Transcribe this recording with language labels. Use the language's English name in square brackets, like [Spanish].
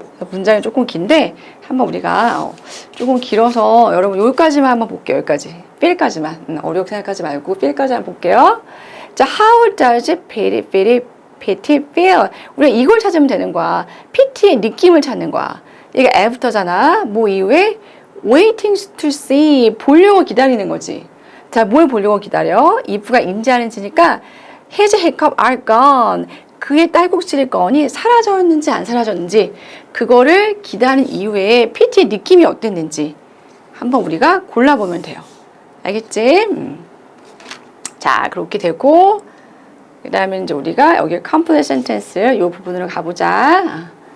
[Korean] 문장이 조금 긴데 한번 우리가 조금 길어서 여러분 여기까지만 한번 볼게요. 여기까지. 필까지만. 어렵게 생각하지 말고 필까지 한번 볼게요. [English] 자, how does PT feel? [Korean] 우리가 이걸 찾으면 되는 거야. PT의 느낌을 찾는 거야. 이게 after잖아. 뭐 이후에 [English] waiting to see. [Korean] 보려고 기다리는 거지. 자, 뭘 보려고 기다려? if가 인지 아닌지니까 [English] his hiccup are gone. [Korean] 그의 딸꾹질의 건이 사라졌는지 안 사라졌는지 그거를 기다린 이후에 PT의 느낌이 어땠는지 한번 우리가 골라보면 돼요. 알겠지? 자, 그렇게 되고 그 다음에 이제 우리가 여기 [English] complete sentence [Korean] 이 부분으로 가보자.